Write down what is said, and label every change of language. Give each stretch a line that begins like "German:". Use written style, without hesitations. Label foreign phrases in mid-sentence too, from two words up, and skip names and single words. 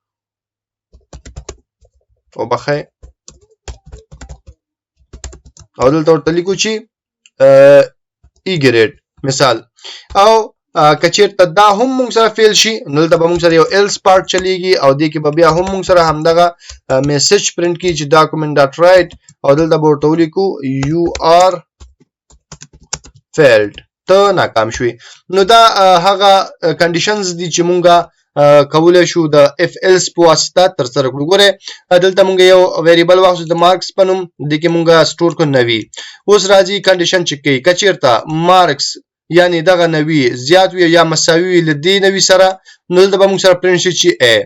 Pashto: وبخئ او دلته ورته لیکو چې
English: A grade
Pashto: مثال او که چېرته دا هم موږ سره فیل شي نو دلته به موږ سره یو
English: else part
Pashto: چلیږي او دې کې به بیا هم موږ سره همدغه میسج پرنټ کړي چې
English: document dot write
Pashto: او دلته به ورته ولیکو
English: you are failed
Pashto: ته ناکام شوي. نو دا هغه کنډیشنز دي چې مونږه کولای شو د
English: if else
Pashto: په واسطه تر سره کړو. ګوره دلته مونږ یو ویریبل واخلو د مارکس په نوم، د کې مونږه سٹور کو نوي. اوس راځي
English: condition check
Pashto: کوي کچیرته مارکس یعنی دغه نوي زیات وي یا مساوي وي له دې نوي سره، نو دلته به مونږ سره پرنټ شي چې ا.